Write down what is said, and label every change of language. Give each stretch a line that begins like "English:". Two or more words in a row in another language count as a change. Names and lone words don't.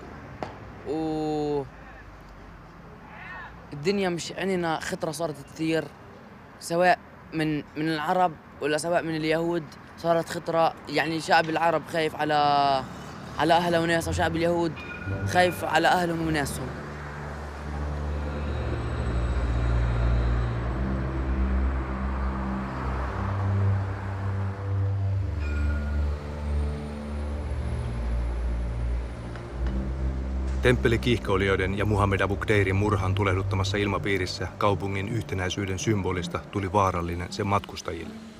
Arabic: الدنيا مش عندنا خطرة صارت كثير، سواء من العرب ولا سواء من اليهود صارت خطرة. يعني شعب العرب خايف على أهله وناسه، وشعب اليهود خايف على أهلهم وناسهم.
Finnish: Temppelikiihkoilijoiden ja Muhammed Abu Khreirin murhan tulehduttamassa ilmapiirissä kaupungin yhtenäisyyden symbolista tuli vaarallinen sen matkustajille.